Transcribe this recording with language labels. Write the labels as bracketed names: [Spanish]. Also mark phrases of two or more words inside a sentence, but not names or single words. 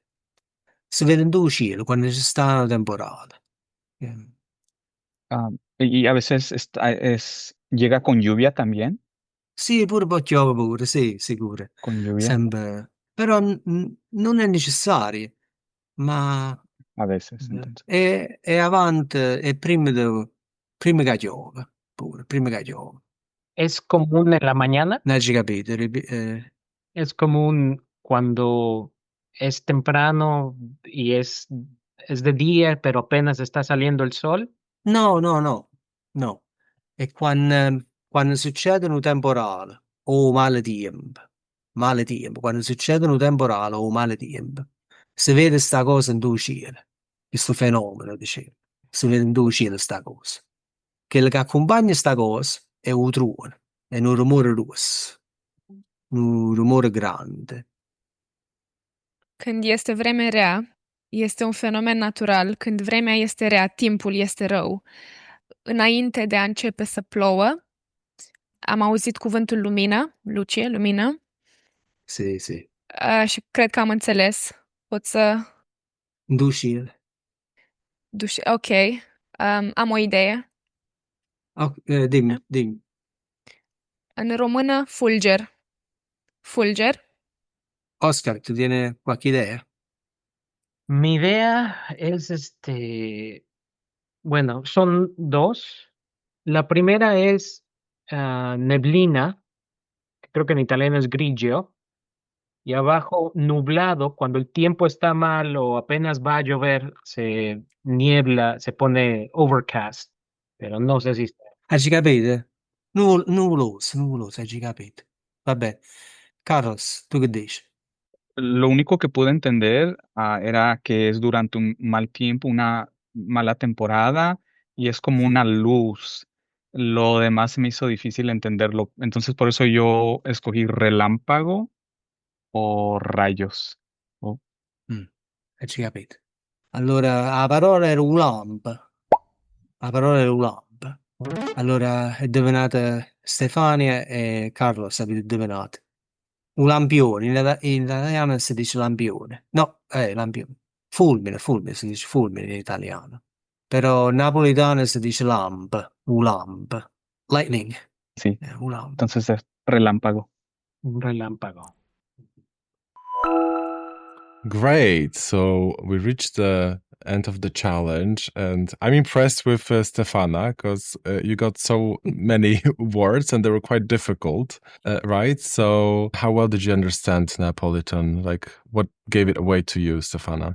[Italian] Si vede in due cieli quando ci sta un temporale. [Spanish] Y a veces llega con lluvia también, [Italian] Sì, pure poi piove pure, sì, sicuro. [Spanish] con lluvia, [Italian] Sempre. Però non è necessario, ma [Spanish] a veces, entonces. [Italian] è avanti, è prima che piove, pure, prima che piove. [Spanish] Es común en la mañana, [Italian] Non ci capite? [Spanish] es común cuando es temprano y es de día, pero apenas está saliendo el sol. [Italian] No, no, no, no. È quando succede un temporale o maltempo, quando succede un temporale o maltempo, si vede sta cosa in due cieli, questo fenomeno, dicevo, si vede in due cieli sta cosa. Quello che accompagna sta cosa è un truono, è un rumore rosso, un rumore grande. [Romanian] Când este vreme rea, este un fenomen natural. Când vremea este rea, timpul este rău. Înainte de a începe să plouă, am auzit cuvântul lumină, luce, lumină, [Italian] Sì. [Romanian] și cred că am înțeles. Pot să Dușire. Ok. Am o idee. [Italian] Dimmi. [Romanian] În română, fulger. Fulger. [Spanish] Oscar, ¿tú tienes [Italian] qualche idea? [Spanish] Mi idea es bueno, son dos. La primera es neblina, que creo que en italiano es grigio, y abajo nublado, cuando el tiempo está mal o apenas va a llover, se niebla, se pone overcast, pero no sé si [Italian] Hai capito? Nuvoloso, hai capito. Vabbè. [Spanish] Carlos, ¿tú qué dici? Lo único que pude entender era que es durante un mal tiempo, una mala temporada y es como una luz. Lo demás se me hizo difícil entenderlo. Entonces por eso yo escogí relámpago o rayos. Oh, [Italian] Hai capito. Allora, la parola era ulamp. La parola era ulamp. Allora, è indovinato Stefania e Carlos avete indovinato. Un lampione, in italiano si dice lampione. No, lampione. Fulmine, si dice fulmine in italiano. Però in napoletano si dice lamp, un lamp. Lightning, [Spanish] sí, [Italian] un lamp. [Spanish] entonces es relámpago. un relámpago. [English] Great. So we reached the end of the challenge, and I'm impressed with Stefana because you got so many words and they were quite difficult, right? So how well did you understand Neapolitan? Like, what gave it away to you, Stefana?